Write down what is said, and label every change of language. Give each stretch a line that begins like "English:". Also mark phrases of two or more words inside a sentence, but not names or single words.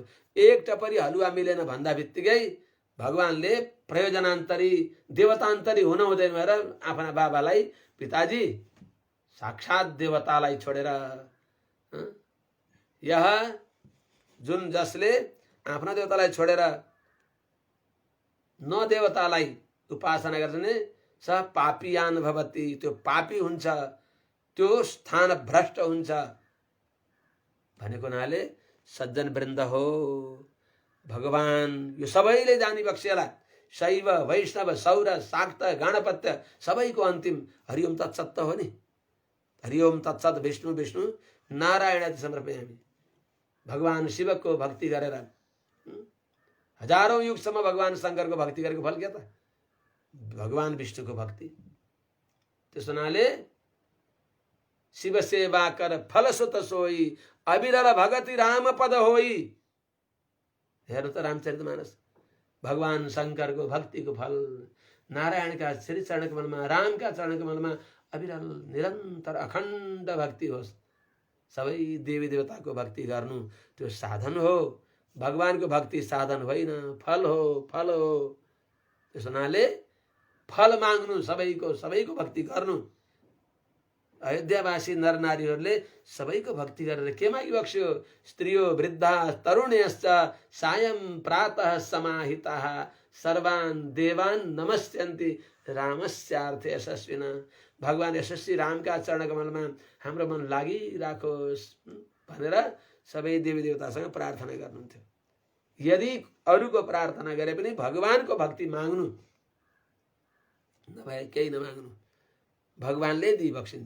Nepali: एक टपरी हलुवा मिलेन भन्दा बित्तिकै भगवानले प्रयोजनान्तरी देवतान्तरी हुन हुँदैन भनेर आफ्ना बाबालाई, पिताजी साक्षात देवतालाई छोडेर, जुन जसले आफ्ना देवतालाई छोडेर न देवतालाई उपासना गर्छन्
Sanskrit: स पापीयान भवति,
Nepali: त्यो पापी हुन्छ, त्यो स्थान भ्रष्ट हुन्छ भनेको हुनाले सज्जन वृन्द हो भगवान यो सबैले जानी बक्सेला। शैव वैष्णव सौर शाक्त गणपत्य सबैको अन्तिम
Sanskrit: हरिओम तत्सत
Nepali: हो नि।
Sanskrit: हरिओम तत्सत विष्णु विष्णु नारायण समर्पयामि।
Nepali: भगवान शिवको भक्ति गरेर हजारौं युगसम्म भगवान शङ्करको भक्ति गरेको फल के त? भगवान विष्णुको भक्ति। त्यसो हुनाले
Awadhi: शिव सेवा कर फल सुत सोई, अविरल भगति राम पद होई।
Nepali: हेर्नु त रामचरितमानस, भगवान शङ्करको भक्तिको फल, नारायणका श्री चरण कमलमा, रामका चरण कमलमा अविरल निरन्तर अखण्ड भक्ति होस्। सबै देवी देवताको भक्ति गर्नु त्यो साधन हो। भगवानको भक्ति साधन होइन, फल हो, फल हो। त्यसो हुनाले फल माग्नु, सबैको भक्ति गर्नु। अयोध्यावासी नर नारीहरूले सबैको भक्ति गरेर के मागी बक्स्यो?
Sanskrit: स्त्रियो वृद्धा तरुण्यश्च सायं प्रातः समाहिताः सर्वान् देवान् नमस्यन्ति रामस्यार्थे यशस्विना।
Nepali: भगवान यशस्वी रामका चरण कमलमा हाम्रो मन लागिराखोस् भनेर सबै देवी देवतासँग प्रार्थना गर्नुहुन्थ्यो। यदि अरूको प्रार्थना गरे पनि भगवानको भक्ति माग्नु, नभए केही नमाग्नु। भगवानले दिइबक्सिन्छ।